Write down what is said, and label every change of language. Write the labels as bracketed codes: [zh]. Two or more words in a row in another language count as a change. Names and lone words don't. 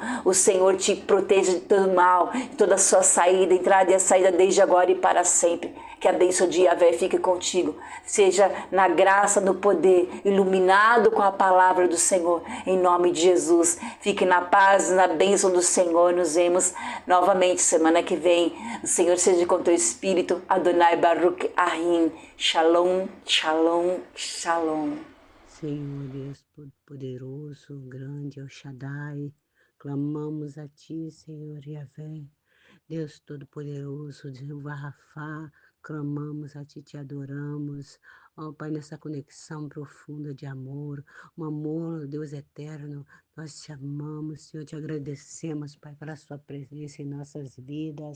[pt] O Senhor te proteja de todo mal, de toda a sua saída, entrada e a saída desde agora e para sempre. Que a bênção de Yahvé fique contigo. Seja na graça, no poder, iluminado com a palavra do Senhor. Em nome de Jesus. Fique na paz, na bênção do Senhor. Nos vemos novamente semana que vem. O Senhor seja com teu espírito. [he] אדוני ברוך אחים שלום שלום שלום. [pt] Senhor Deus Todo-Poderoso, grande El Shaddai, clamamos a Ti, Senhor Yahvé. Deus Todo-Poderoso, Jeová Rafá, clamamos a Ti, te adoramos. Ó Pai, nessa conexão profunda de amor, um amor, Deus eterno, nós te amamos, Senhor, te agradecemos, Pai, pela Sua presença em nossas vidas.